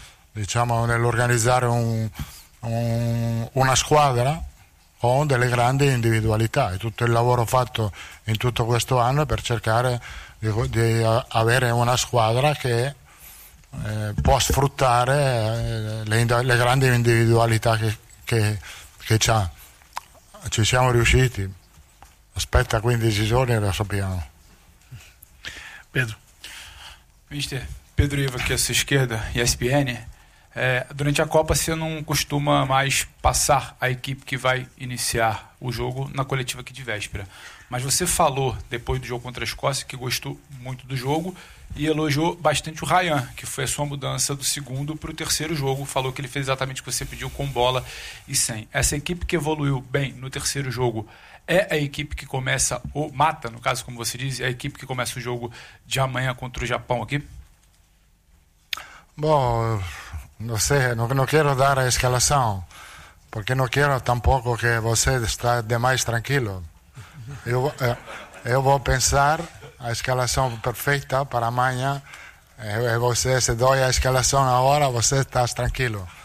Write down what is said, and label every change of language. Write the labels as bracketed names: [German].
[Italian] diciamo nell'organizzare una squadra con delle grandi individualità e tutto il lavoro fatto in tutto questo anno è per cercare di avere una squadra che può sfruttare le grandi individualità che c'ha. Ci siamo riusciti, aspetta 15 giorni e lo sappiamo. [Portuguese] Pedro. Mister, Pedro Ivo aqui a sua esquerda, ESPN. Durante a Copa você não costuma mais passar a equipe que vai iniciar o jogo na coletiva aqui de véspera, mas você falou depois do jogo contra a Escócia que gostou muito do jogo e elogiou bastante o Rayan, que foi a sua mudança do segundo para o terceiro jogo, falou que ele fez exatamente o que você pediu com bola e sem. Essa equipe que evoluiu bem no terceiro jogo é a equipe que começa ou mata, no caso como você diz, é a equipe que começa o jogo de amanhã contra o Japão aqui? Bom... [Spanish] No sé, no quiero dar escalación, porque no quiero tampoco que usted esté demais tranquilo. Yo voy a pensar la escalación perfecta para mañana, usted se doy la escalación ahora, usted está tranquilo.